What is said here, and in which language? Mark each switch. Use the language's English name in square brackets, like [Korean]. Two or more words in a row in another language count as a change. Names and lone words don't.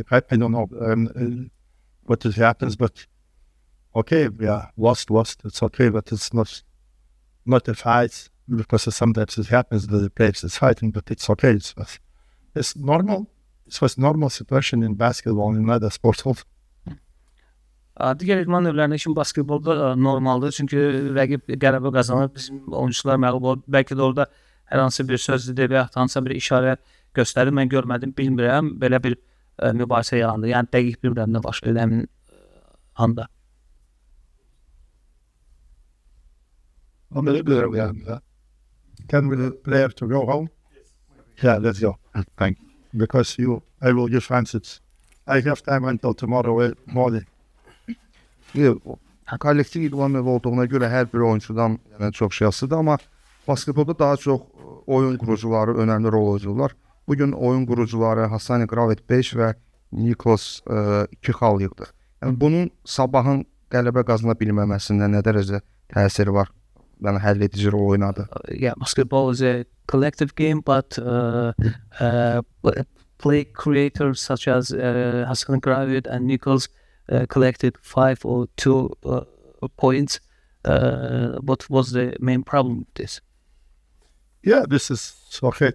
[English] I don't know what it happens, but okay, yeah, lost. It's okay, but it's not a fight, because sometimes it happens that the players is fighting, but it's okay. It's normal. It was normal situation in basketball and other sports also. [Azerbaijani] Digər idman növlərində kimi basketbolda normaldır. Çünki rəqib qələbə qazanır, bizim oyuncular məğlub olur. Bəlkə də orada hər hansı bir söz dedi və ya hansısa bir işarə göstərir. Mən görmədim, bilmirəm. Belə bir mübahisə yarandı. Yəni dəqiq bilmirəm nə baş verdi həmin anda. [English] Can we player to go home? Yeah, let's go. Thank you. Because I will give answers. I have time until tomorrow morning. [Azerbaijani] Kollektiv idman növü olduğuna görə hər bir oyuncudan yəni çox şey asılıdır, amma basketbolda daha çox oyun qurucuları önəmli rol oynayırlar. Bugün oyun qurucuları Hassani Gravet 5 və Nikos 2 xal yığdı. Yəni bunun Sabahın qələbə qazana bilməməsində nə dərəcə təsiri var? Yəni həll edici rol oynadı. [English] Yeah, basketball is a collective game, but play creators such as Hassani Gravet and Nikos collected 5 or 2 points. What was the main problem with this? Yeah, this is okay.